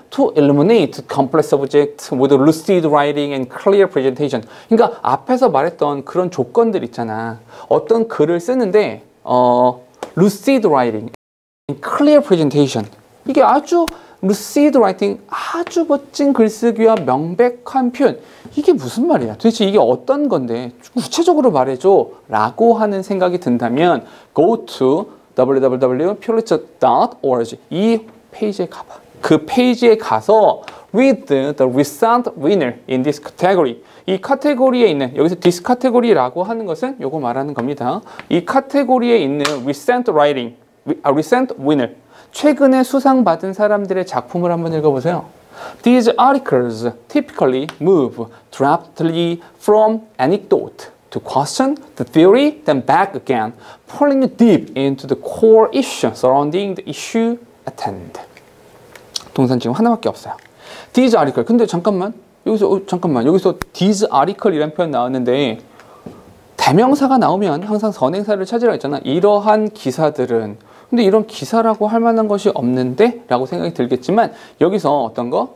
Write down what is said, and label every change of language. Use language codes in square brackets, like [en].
[en] To illuminate complex subject with lucid writing and clear presentation. [ko] 그러니까 앞에서 말했던 그런 조건들 있잖아. 어떤 글을 쓰는데 [en] lucid writing and clear presentation. [ko] 이게 아주 [en] lucid writing, [ko] 아주 멋진 글쓰기와 명백한 표현. 이게 무슨 말이야? 도대체 이게 어떤 건데? 구체적으로 말해줘 라고 하는 생각이 든다면 [en] go to www.pulitzer.org [ko] 이 페이지에 가봐. 그 페이지에 가서 [en] read the recent winner in this category. [ko] 이 카테고리에 있는, 여기서 [en] this category [ko] 라고 하는 것은 요거 말하는 겁니다. 이 카테고리에 있는 [en] recent writing, recent winner, [ko] 최근에 수상받은 사람들의 작품을 한번 읽어보세요. [en] These articles typically move directly from anecdote to question the theory, then back again, pulling deep into the core issue surrounding the issue at hand. [ko] 동사는 지금 하나밖에 없어요. [en] These article. [ko] 근데 잠깐만. 여기서 [en] these article [ko] 이라는 표현 나왔는데 대명사가 나오면 항상 선행사를 찾으라 했잖아. 이러한 기사들은. 근데 이런 기사라고 할 만한 것이 없는데? 라고 생각이 들겠지만 여기서 어떤 거?